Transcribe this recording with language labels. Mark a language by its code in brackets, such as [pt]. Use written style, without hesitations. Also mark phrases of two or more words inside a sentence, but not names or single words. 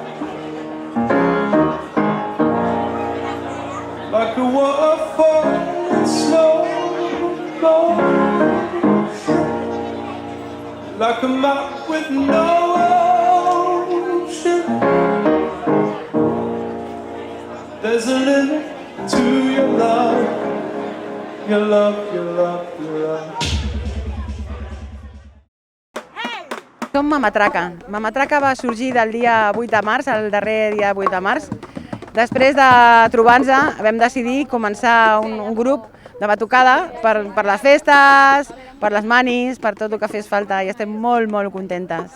[en] Like a waterfall in slow motion, like a map with no ocean. There's a limit to your love, your love, your love, your love. [ca] Som Mamatraca. Mamatraca va sorgir del dia 8 de març, el darrer dia 8 de març. Després de trobar-nos vam decidir començar un grup de batucada per les festes, per les manis, per tot el que fes falta i estem molt, molt contentes.